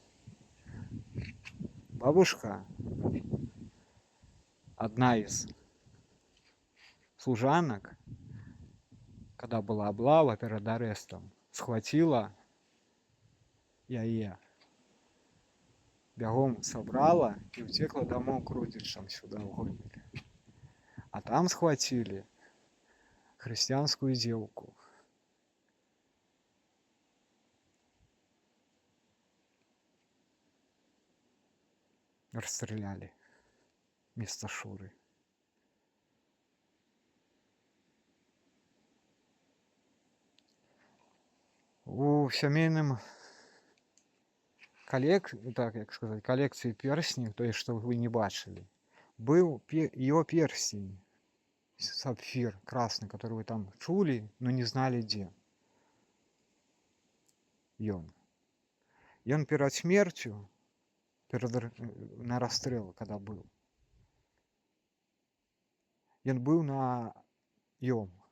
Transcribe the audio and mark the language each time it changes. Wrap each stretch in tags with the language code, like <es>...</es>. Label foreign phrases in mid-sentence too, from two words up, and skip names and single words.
<ru>Бабушка, одна из служанок, когда была облава перед арестом, схватила</ru> <be>яе, бягом</be> <ru>собрала и утекла домой к родичам сюда в Гомель. А там схватили христианскую девку. Расстреляли вместо Шуры.</ru> <be>У сямейным так як сказаць, калекцыі персней, тое, што вы не бачылі, быў</be> <ru>её перстень сапфир красный, который вы там чули, но не знали где. Ён перед смертью, на расстрел, когда был, ён был на ём.</ru>